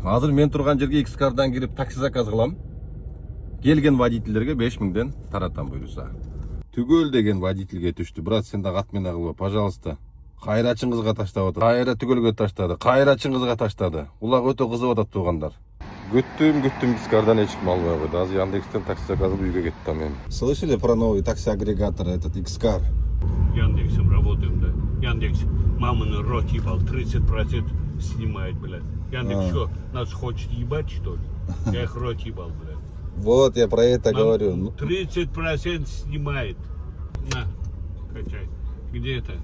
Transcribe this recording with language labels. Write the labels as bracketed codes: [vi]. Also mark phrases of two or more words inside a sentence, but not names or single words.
[ky] Азыр мен турган жерге X-Car'дан кирип такси заказ кылам. Келген водительдерге 5000ден таратам буйруса. Түгөл деген водительге түштү. Брат, сен да кат менен кылба, пожалуйста. Кайра чыңгызга таштап атат. Кайра түгөлгө таштады. Кайра чыңгызга таштады. Улак өтө кызып атат туугандар. Күттүм X-Car'дан эч ким албай койду. Азыр Яндекстен такси заказ кылып үйгө кеттим мен. [ru] Слышали про новый такси-агрегатор, этот X-Car? Яндексом работаем, да. Яндекс мамину рот ебал, 30% снимает, блядь. Яндекс что, нас хочет ебать, что ли? Я их рот ебал, блядь. Вот, я про это говорю. 30% снимает. На, качай. Где это?